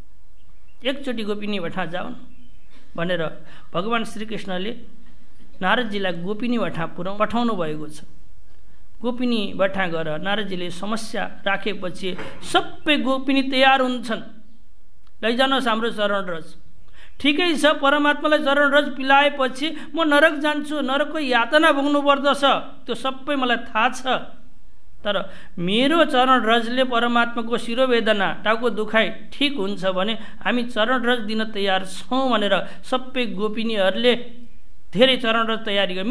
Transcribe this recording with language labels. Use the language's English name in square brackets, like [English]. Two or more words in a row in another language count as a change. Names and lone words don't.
[Nepali] एकचोटि गोपिनी भठा जाऊ न भनेर भगवान् श्रीकृष्णले नारदजीलाई गोपिनी भठा पठाउनु भएको छ। गोपिनी भठा गएर नारदजीले समस्या राखेपछि सबै गोपिनी तयार हुन्छन्, लैजानुहोस् हाम्रो चरण रज। ठिकै छ, परमात्मालाई चरण रज पिलाएपछि म नरक जान्छु, नरकको यातना भोग्नु पर्दछ, त्यो सबै मलाई थाहा छ, तर मेरो चरण रजले परमात्माको शिरोवेदना टाउको दुखाइ ठिक हुन्छ भने हामी चरण रज दिन तयार छौँ भनेर सबै गोपिनीहरूले धेरै चरण रज तयारी गरे।